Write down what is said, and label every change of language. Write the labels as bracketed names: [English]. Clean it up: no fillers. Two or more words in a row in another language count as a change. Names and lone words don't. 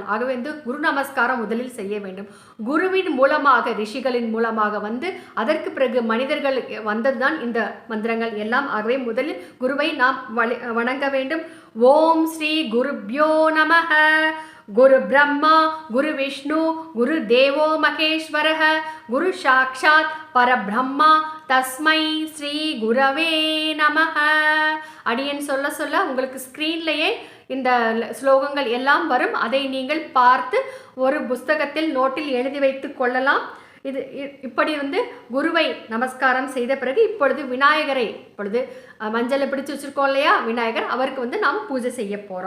[Tamil] ஆகவே குரு நமஸ்காரம் முதலில் செய்ய வேண்டும். குருவின் மூலமாக ரிஷிகளின் மூலமாக அதற்கு பிறகு மனிதர்கள் வந்ததுதான் இந்த மந்திரங்கள் எல்லாம். ஆகவே முதலில் குருவை நாம் வணங்க வேண்டும். [Sanskrit] ओम् श्री गुरुभ्यो नमः. गुरु ब्रह्मा गुरु विष्णु गुरु देवो महेश्वरः गुरु साक्षात् परब्रह्म तस्मै श्री गुरवे नमः. [Tamil] அடியன் சொல்ல சொல்ல உங்களுக்கு ஸ்க்ரீன்லேயே இந்த ஸ்லோகங்கள் எல்லாம் வரும். அதை நீங்கள் பார்த்து ஒரு புஸ்தகத்தில் நோட்டில் எழுதி வைத்து கொள்ளலாம். இப்படி குருவை நமஸ்காரம் செய்த பிறகு இப்பொழுது விநாயகரை மஞ்சளை பிடிச்சு வச்சிருக்கோம் இல்லையா, விநாயகர் அவருக்கு நாம் பூஜை செய்ய போகிறோம்.